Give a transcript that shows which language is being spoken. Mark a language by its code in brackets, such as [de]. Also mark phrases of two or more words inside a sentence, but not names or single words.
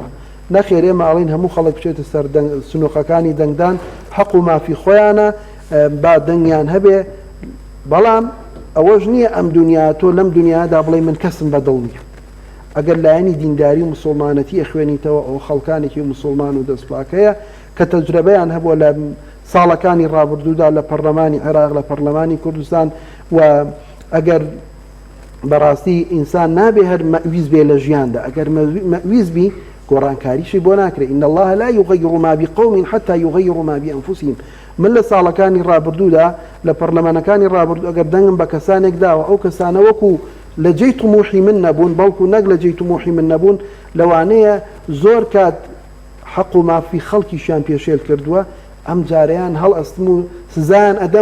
[ckb] نەخێر ئێمە ئاڵین هەموو خەڵک بچێتە سەر سنووقەکانی دەنگدان حەق و مافی خۆیانە با دەنگیان هەبێ بەڵام ئەوەش نییە ئەم دنیا تۆ لەم دنیادا بڵێ من کەسم بەدڵ نییە ئەگەر لایەنی دینداری و مسلمانەتی خوێنیتەوە ئەو خەڵکانێکی مسلمان و دەستپاکەیە کە تەجربەیان هەبووە لە ساڵەکانی ڕابردوودا لە پەرلەمانی عێراق لە پەرلەمانی کوردستان و ئەگەر بەڕاستی ئینسان نابێ هەر مەویز بێ لە ژیاندا ئەگەر مەویز بی گۆڕانکاریشی بۆ ناکرێت [ar] إن الله لا يغير ما بقوم حتى يغيروا ما بأنفسهم [ckb] من لە ساڵەکانی ڕابردوودا لە پەرلەمانەکانی ڕابردوو ئەگەر دەنگم بە کەسانێک داوە ئەو کەسانە وەکو لە جێی طموحی من نەبوون بەڵکو نەک لە جێی طموحی من نەبوون لەوانەیە زۆر کات حەق و مافی خەڵکیشیان پێشێل کردووە ئەم جارەیان هەڵ ئەستم و سزایان ئەدەم